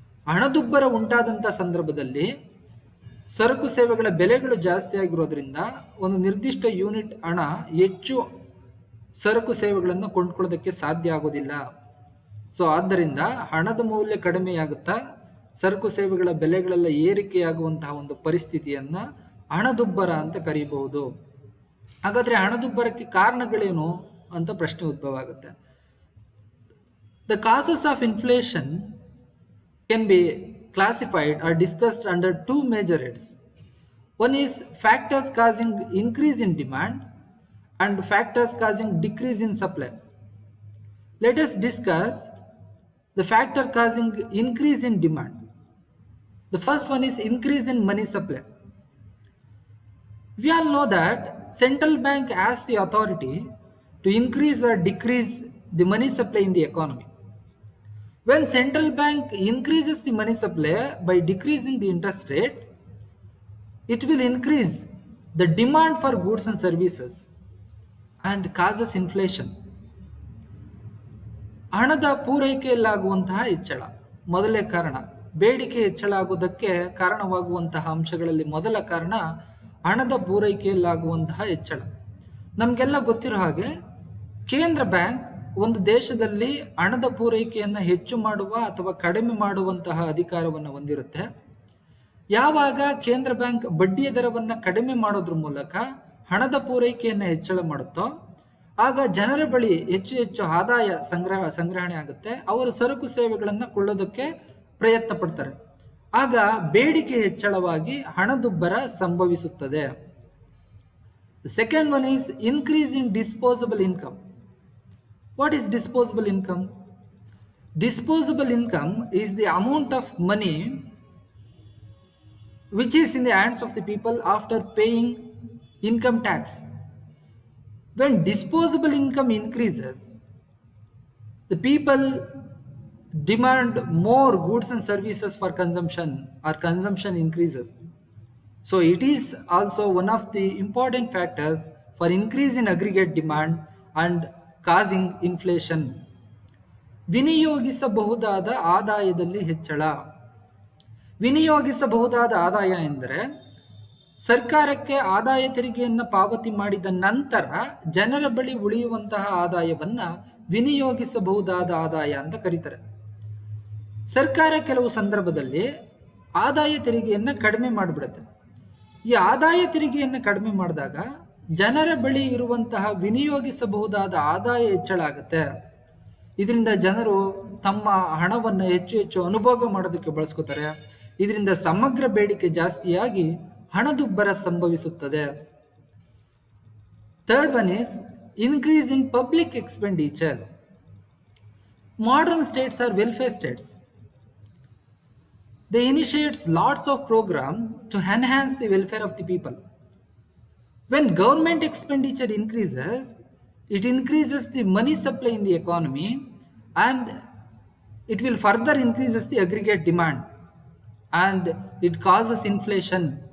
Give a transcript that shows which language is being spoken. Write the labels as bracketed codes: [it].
[kn] ಹಣದುಬ್ಬರ ಉಂಟಾದಂಥ ಸಂದರ್ಭದಲ್ಲಿ ಸರಕು ಸೇವೆಗಳ ಬೆಲೆಗಳು ಜಾಸ್ತಿ ಆಗಿರೋದ್ರಿಂದ ಒಂದು ನಿರ್ದಿಷ್ಟ ಯೂನಿಟ್ ಹಣ ಹೆಚ್ಚು ಸರಕು ಸೇವೆಗಳನ್ನು ಕೊಂಡ್ಕೊಳ್ಳೋದಕ್ಕೆ ಸಾಧ್ಯ ಆಗೋದಿಲ್ಲ. ಸೊ ಆದ್ದರಿಂದ ಹಣದ ಮೌಲ್ಯ ಕಡಿಮೆಯಾಗುತ್ತಾ ಸರಕು ಸೇವೆಗಳ ಬೆಲೆಗಳೆಲ್ಲ ಏರಿಕೆಯಾಗುವಂತಹ ಒಂದು ಪರಿಸ್ಥಿತಿಯನ್ನ ಹಣದುಬ್ಬರ ಅಂತ ಕರೀಬಹುದು. ಹಾಗಾದ್ರೆ ಹಣದುಬ್ಬರಕ್ಕೆ ಕಾರಣಗಳೇನು ಅಂತ ಪ್ರಶ್ನೆ ಉದ್ಭವ ಆಗುತ್ತೆ. [en] The causes of inflation can be classified or discussed under two major heads. One is factors causing increase in demand and factors causing decrease in supply. Let us discuss the factor causing increase in demand. The first one is increase in money supply. We all know that central bank has the authority to increase or decrease the money supply in the economy. When central bank increases the money supply by decreasing the interest rate, it will increase the demand for goods and services and causes inflation. [kn] ಹಣದ ಪೂರೈಕೆಯಲ್ಲಾಗುವಂತಹ ಹೆಚ್ಚಳ ಮೊದಲೇ ಕಾರಣ. ಬೇಡಿಕೆ ಹೆಚ್ಚಳ ಆಗುವುದಕ್ಕೆ ಕಾರಣವಾಗುವಂತಹ ಅಂಶಗಳಲ್ಲಿ ಮೊದಲ ಕಾರಣ ಹಣದ ಪೂರೈಕೆಯಲ್ಲಾಗುವಂತಹ ಹೆಚ್ಚಳ. ನಮಗೆಲ್ಲ ಗೊತ್ತಿರೋ ಹಾಗೆ ಕೇಂದ್ರ ಬ್ಯಾಂಕ್ ಒಂದು ದೇಶದಲ್ಲಿ ಹಣದ ಪೂರೈಕೆಯನ್ನು ಹೆಚ್ಚು ಮಾಡುವ ಅಥವಾ ಕಡಿಮೆ ಮಾಡುವಂತಹ ಅಧಿಕಾರವನ್ನು ಹೊಂದಿರುತ್ತೆ. ಯಾವಾಗ ಕೇಂದ್ರ ಬ್ಯಾಂಕ್ ಬಡ್ಡಿಯ ದರವನ್ನು ಕಡಿಮೆ ಮಾಡೋದ್ರ ಮೂಲಕ ಹಣದ ಪೂರೈಕೆಯನ್ನು ಹೆಚ್ಚಳ ಮಾಡುತ್ತೋ ಆಗ ಜನರ ಬಳಿ ಹೆಚ್ಚು ಹೆಚ್ಚು ಆದಾಯ ಸಂಗ್ರಹಣೆ ಆಗುತ್ತೆ. ಅವರು ಸರಕು ಸೇವೆಗಳನ್ನು ಕೊಳ್ಳೋದಕ್ಕೆ ಪ್ರಯತ್ನ ಪಡ್ತಾರೆ. ಆಗ ಬೇಡಿಕೆ ಹೆಚ್ಚಳವಾಗಿ ಹಣದುಬ್ಬರ ಸಂಭವಿಸುತ್ತದೆ. [en] Second one is increase in disposable income. What is disposable income? Disposable income is the amount of money which is in the hands of the people after paying income tax. When disposable income increases, the people demand more goods and services for consumption, or consumption increases. So it is also one of the important factors for increase in aggregate demand and causing inflation. [kn] ವಿನಿಯೋಗಿಸಬಹುದಾದ ಆದಾಯದಲ್ಲಿ ಹೆಚ್ಚಳ. ವಿನಿಯೋಗಿಸಬಹುದಾದ ಆದಾಯ ಎಂದರೆ ಸರ್ಕಾರಕ್ಕೆ ಆದಾಯ ತೆರಿಗೆಯನ್ನು ಪಾವತಿ ಮಾಡಿದ ನಂತರ ಜನರ ಬಳಿ ಉಳಿಯುವಂತಹ ಆದಾಯವನ್ನ ವಿನಿಯೋಗಿಸಬಹುದಾದ ಆದಾಯ ಅಂತ ಕರೀತಾರೆ. ಸರ್ಕಾರ ಕೆಲವು ಸಂದರ್ಭದಲ್ಲಿ ಆದಾಯ ತೆರಿಗೆಯನ್ನು ಕಡಿಮೆ ಮಾಡಿಬಿಡುತ್ತೆ. ಈ ಆದಾಯ ತೆರಿಗೆಯನ್ನು ಕಡಿಮೆ ಮಾಡಿದಾಗ ಜನರ ಬಳಿ ಇರುವಂತಹ ವಿನಿಯೋಗಿಸಬಹುದಾದ ಆದಾಯ ಹೆಚ್ಚಳ ಆಗುತ್ತೆ. ಇದರಿಂದ ಜನರು ತಮ್ಮ ಹಣವನ್ನು ಹೆಚ್ಚು ಹೆಚ್ಚು ಅನುಭೋಗ ಮಾಡೋದಕ್ಕೆ ಬಳಸ್ಕೋತಾರೆ. ಇದರಿಂದ ಸಮಗ್ರ ಬೇಡಿಕೆ ಜಾಸ್ತಿಯಾಗಿ ಹಣದುಬ್ಬರ ಸಂಭವಿಸುತ್ತದೆ. [en] Third one is increase in public expenditure. Modern states are welfare states. They initiate lots of programs to enhance the welfare of the people. When government expenditure increases, it increases the money supply in the economy and it will further increases the aggregate demand and it causes inflation.